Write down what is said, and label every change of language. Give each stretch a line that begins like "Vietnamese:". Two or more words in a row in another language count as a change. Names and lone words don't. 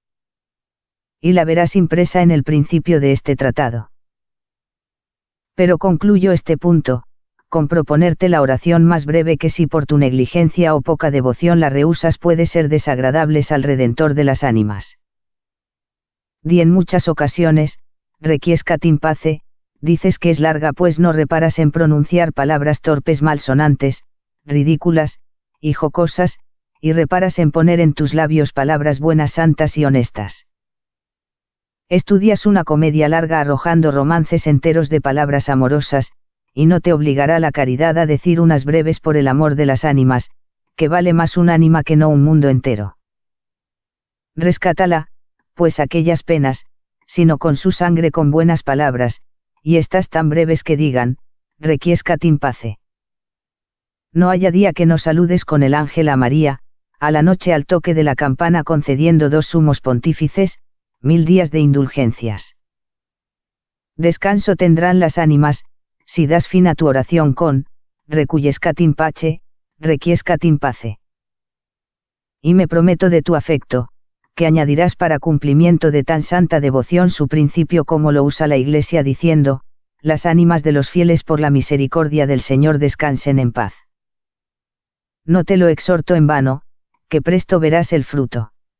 Spanish: Y la verás impresa en el principio de este tratado. Pero concluyo este punto, con proponerte la oración más breve que si por tu negligencia o poca devoción la rehusas puede ser desagradables al Redentor de las ánimas. Di en muchas ocasiones,
Latin: requiescat in pace,
Spanish: dices que es larga pues no reparas en pronunciar palabras torpes malsonantes, ridículas, y jocosas, y reparas en poner en tus labios palabras buenas, santas y honestas. Estudias una comedia larga arrojando romances enteros de palabras amorosas, y no te obligará la caridad a decir unas breves por el amor de las ánimas, que vale más un ánima que no un mundo entero. Rescátala, pues aquellas penas, sino con su sangre con buenas palabras, y estas tan breves que digan,
Latin: requiescat in pace.
Spanish: No haya día que no saludes con el ángel a María, a la noche al toque de la campana concediendo 2 sumos pontífices, 1000 días de indulgencias. Descanso tendrán las ánimas, si das fin a tu oración con,
Latin: requiescat in pace, requiescat in pace.
Spanish: Y me prometo de tu afecto, que añadirás para cumplimiento de tan santa devoción su principio como lo usa la Iglesia diciendo, las ánimas de los fieles por la misericordia del Señor descansen en paz. No te lo exhorto en vano, que presto verás el fruto.